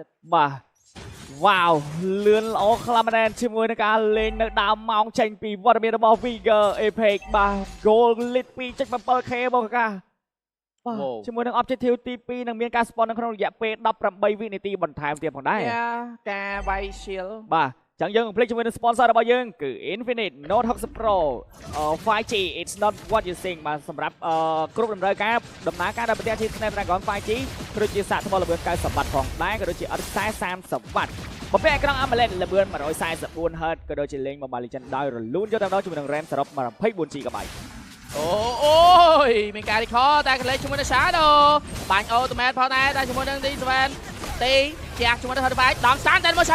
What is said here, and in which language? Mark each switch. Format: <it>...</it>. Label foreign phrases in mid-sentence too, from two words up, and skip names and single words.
<km>បាទវ៉ាវលឿនល្អខ្លាំងមែនជាមួយនឹងការលេងនៅដើមម៉ោងចេញពីវត្តមានរបស់ Vigor Epic បាទ</km> <en>goal lit</en> <km>2.7k បងកាបាទជាមួយនឹង objective ទី2នឹងមានការ spawn នៅក្នុងរយៈពេល18វិនាទីបន្ថែមទៀតផងដែរ ការវាយ shield បាទចឹងយើងកំភ្លេចជាមួយនឹង sponsor របស់យើងគឺ Infinite Note 60 Pro 5G</km> <en>it's not what you think</en> <km>បាទសម្រាប់គ្រប់តម្រូវការដំណើរការដល់ប្រទេសជា Snapdragon 5G ក៏ដូចជាសាកថ្មល្បឿន90វ៉ាត់ផងដែរក៏ដូចជាអត់ខ្សែ30វ៉ាត់បំពាក់អេក្រង់ AMOLED ល្បឿន 144Hz ក៏ដូចជាលេង Mobile Legends ដោយរលូនយកតែម្ដងជាមួយនឹង RAM សរុប 24GB អូយមានការ recall តែកលេចជាមួយនឹង Shadow បាញ់ Ultimate ផងដែរតែជាមួយនឹង D7 ទីជាជាមួយនឹង Hard Fight ដងស្តានតែមក</km>